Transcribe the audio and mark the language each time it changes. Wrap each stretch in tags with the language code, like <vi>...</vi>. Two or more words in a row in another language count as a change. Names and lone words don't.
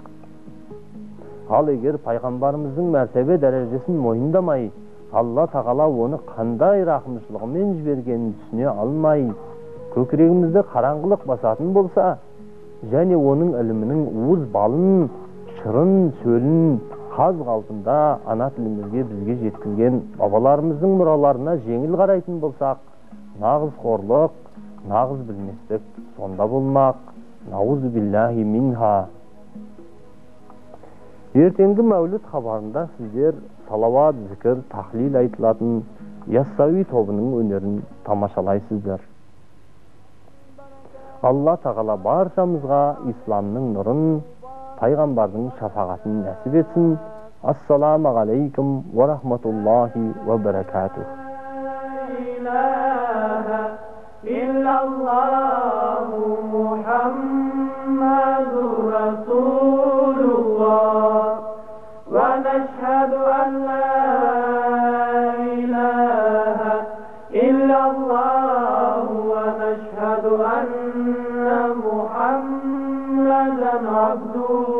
<kk>Ал егер пайғамбарымыздың мәртебе дәрежесін мойындамай, Алла тағала оны қандай рақымшылығымен жібергенін түсіне алмай, көкірегімізді қараңғылық басатын болса, және оның ілімінің уыз балын, шырын сөлін қаз қалпында ана тілімізге бізге жеткізген бабаларымыздың мұраларына жеңіл қарайтын болсақ, нағыз қорлық, нағыз білместік сонда болмақ.</kk> <ar>نعوذ بالله منها.</ar> <kk>Ертеңгі мәуліт хабарында сіздер салават, зікір, тахлил айтылатын Яссауи тобының өнерін тамашалайсыздар. Алла тағала баршамызға исламның нұрын, пайғамбардың шафағатын нәсіп етсін.</kk> <ar>السلام عليكم ورحمة الله وبركاته. ونشهد أن لا إله إلا الله ونشهد أن محمدا عبده</ar>